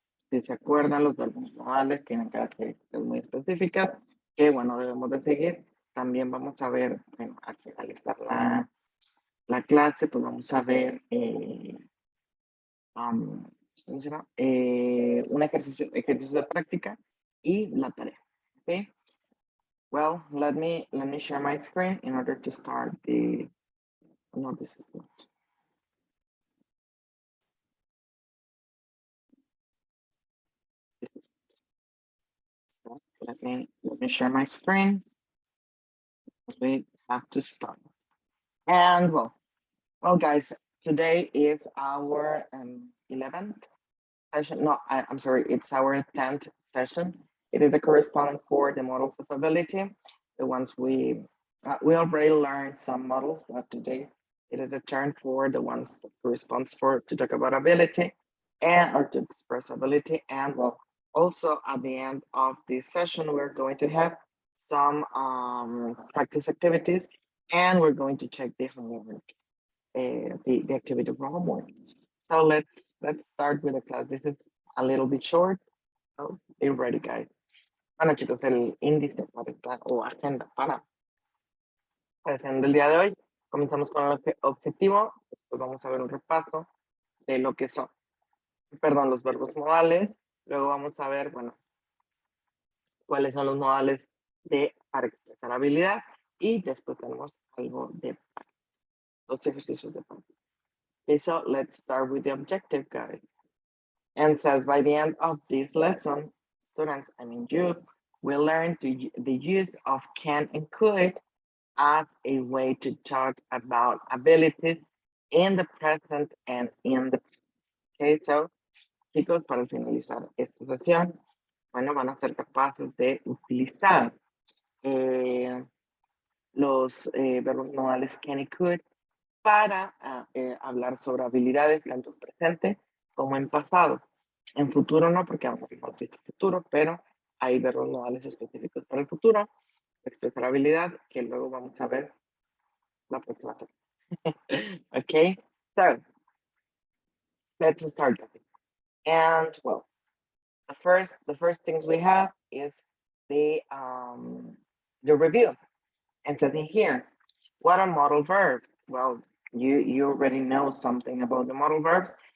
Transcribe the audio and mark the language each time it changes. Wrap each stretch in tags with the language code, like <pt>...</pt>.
<es>Si se acuerdan, los verbos modales tienen características muy específicas que, bueno, debemos de seguir. También vamos a ver, bueno, al finalizar la clase, pues vamos a ver ¿cómo se llama? Un ejercicio de práctica y la tarea.</es> <en>Okay. Well, let me share my screen in order to start the. No, this is not. This is. So let me share my screen. We have to start. And well, guys, today is our 11th session. No, I'm sorry, it's our 10th session. It is a corresponding for the models of ability. The ones we already learned some models, but today it is a turn for the ones that corresponds for to talk about ability and or to express ability. And well, also at the end of this session, we're going to have some practice activities, and we're going to check the homework, the activity for homework. So let's start with the class. This is a little bit short. So be ready, guys.</en> <es>Bueno, chicos, el índice para esta, o agenda para la sesión del día de hoy. Comenzamos con el objetivo. Después vamos a ver un repaso de lo que son, perdón, los verbos modales. Luego vamos a ver, bueno, cuáles son los modales para expresar habilidad. Y después tenemos algo de práctica, los ejercicios de práctica.</es> <en>Okay, so let's start with the objective, guys. And says by the end of this lesson, students, I mean you, will learn the use of can and could as a way to talk about abilities in the present and in the past.</en> <es>Okay, so chicos, para finalizar esta sesión, bueno, van a ser capaces de utilizar los verbos modales can y could para hablar sobre habilidades tanto en presente como en pasado. En futuro no, porque hemos visto futuro, pero hay verbos modales específicos para el futuro, expresar habilidad, que luego vamos a ver la próxima semana.</es> <en>Okay, so let's start. And well, the first things we have is the review. And so in here, what are modal verbs? Well, you already know something about the modal verbs.</en>